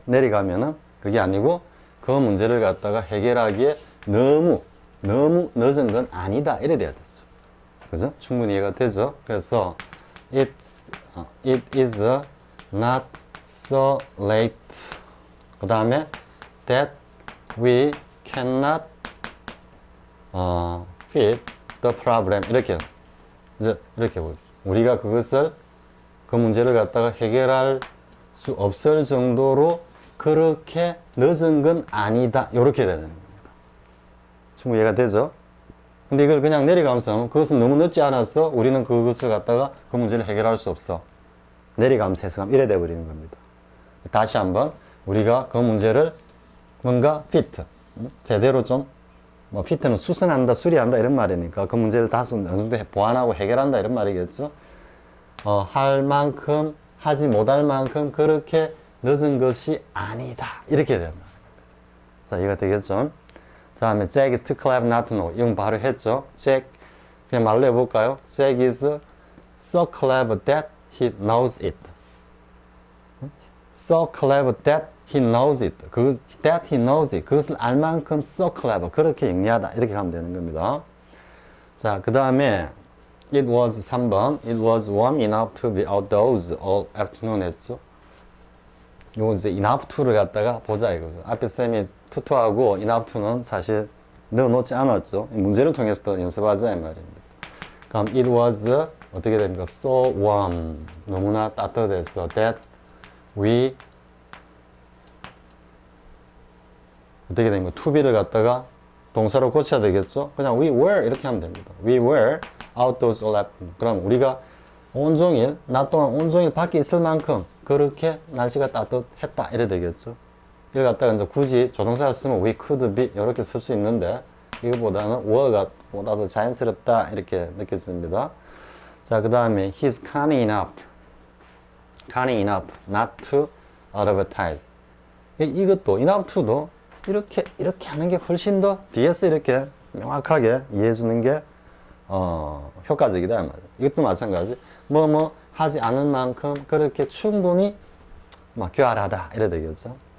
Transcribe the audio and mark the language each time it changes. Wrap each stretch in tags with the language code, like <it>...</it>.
<ko>내려가면은 그게 아니고 그 문제를 갖다가 해결하기에 너무 늦은 건 아니다. 이래 돼야 됐어. 그죠? 충분히 이해가 되죠? 그래서</ko> <en>it is not so late.</en> <ko>그 다음에</ko> <en>that we cannot fit the problem.</en> <ko>이렇게 이제 이렇게 보죠. 우리가 그것을 그 문제를 갖다가 해결할 수 없을 정도로 그렇게 늦은 건 아니다. 이렇게 되는 겁니다. 충분히 이해가 되죠? 근데 이걸 그냥 내려가면서 하면 그것은 너무 늦지 않아서 우리는 그것을 갖다가 그 문제를 해결할 수 없어. 내려가면서 해석하면 이래 돼버리는 겁니다. 다시 한번 우리가 그 문제를 뭔가 fit, 제대로 좀 뭐 fit는 수선한다, 수리한다 이런 말이니까 그 문제를 다소 어느 정도 보완하고 해결한다 이런 말이겠죠. 할 만큼 하지 못할 만큼 그렇게 늦은 것이 아니다. 이렇게 된다. 자, 이해가 되겠죠? 다음에</ko> <en>Jack is too clever not to know.</en> <ko>이건 바로 했죠? Jack, 그냥 말로 해볼까요?</ko> <en>Jack is so clever that he knows it. So clever that he knows it. that he knows it.</en> <ko>그것을 알 만큼</ko> <en>so clever.</en> <ko>그렇게 영리하다. 이렇게 가면 되는 겁니다. 자, 그 다음에 It was 3번.</ko> <en>It was warm enough to be outdoors all afternoon</en> <ko>했죠. 요거 이제 enough to를 갖다가 보자 이거죠. 앞에 쌤이 투투하고 enough to는 사실 넣어놓지 않았죠. 문제를 통해서 더 연습하자 이 말입니다. 그럼 it was 어떻게 됩니까?</ko> <en>So warm.</en> <ko>너무나 따뜻해서 that we 어떻게 됩니까? to be를 갖다가 동사로 고쳐야 되겠죠? 그냥 we were 이렇게 하면 됩니다.</ko> <en>We were outdoors all afternoon.</en> <ko>그럼 우리가 온종일, 낮 동안 온종일 밖에 있을 만큼 그렇게 날씨가 따뜻했다. 이래 되겠죠? 이걸 갖다가 이제 굳이 조동사를 쓰면 we could be 이렇게 쓸 수 있는데 이거보다는 were가 보다 더 자연스럽다. 이렇게 느껴집니다. 자, 그 다음에</ko> <en>he's cunning enough not to advertise.</en> <ko>이것도 enough to도 이렇게 하는 게 훨씬 더 뒤에서 이렇게 명확하게 이해해 주는 게 효과적이다 말이에요. 이것도 마찬가지. 뭐 하지 않을 만큼 그렇게 충분히 교활하다 이래 되겠죠.</ko>